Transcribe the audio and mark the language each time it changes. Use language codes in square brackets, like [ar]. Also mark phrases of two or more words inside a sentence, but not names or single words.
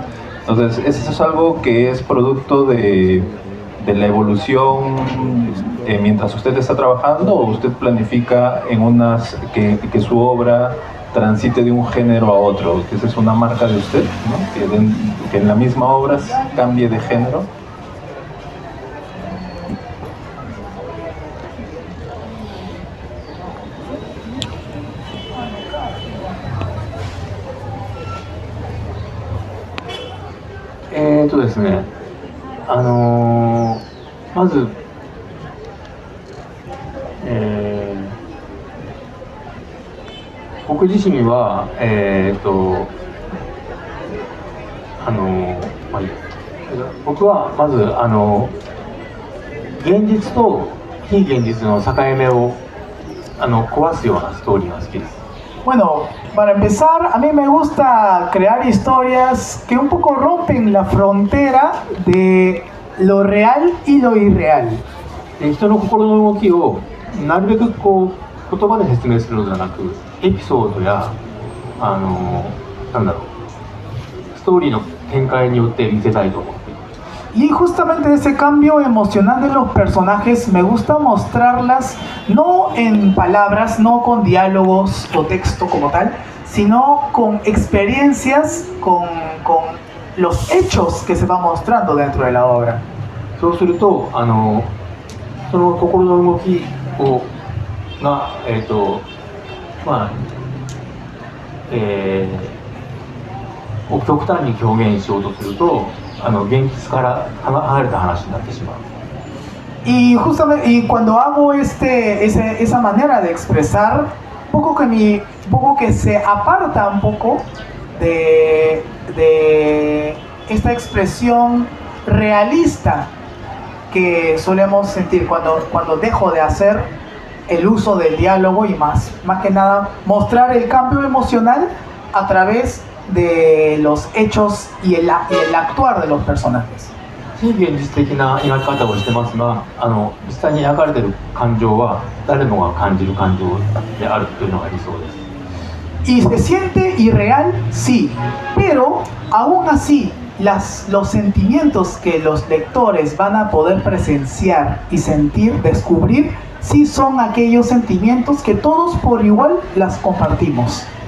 [es] Entonces, ¿eso es algo que es producto de la evolución mientras usted está trabajando, o usted planifica que su obra transite de un género a otro, que esa es una marca de usted, ¿no? Que en la misma obra cambie de género? [ja] ですね、まず、僕自身は、まあいいや僕はまず現実と非現実の境目を壊すようなストーリーが好きです。 [es] Bueno, para empezar, a mí me gusta crear historias que un poco rompen la frontera de lo real y lo irreal. [ja] 人の心の動きをなるべくこう言葉で説明するのではなく、エピソードやなんだろう、ストーリーの展開によって見せたいと思っています。 [es] Y justamente ese cambio emocional de los personajes me gusta mostrarlas no en palabras, no con diálogos o texto como tal, sino con experiencias, con los hechos que se van mostrando dentro de la obra. [ja] そうするとその心の動きをがまあ極端に表現しようとすると現実から離れた話になってしまう。 [es] Y justamente cuando hago esa manera de expresar, poco que se aparta un poco de esta expresión realista que solemos sentir cuando dejo de hacer el uso del diálogo y más que nada mostrar el cambio emocional a través de los hechos y el actuar de los personajes. [ja] 非現実的な描き方をしてますが、実際に描かれている感情は誰もが感じる感情であるというのが理想です。 [es] Y se siente irreal, sí, pero aún así los sentimientos que los lectores van a poder presenciar y sentir, descubrir, sí son aquellos sentimientos que todos por igual las compartimos.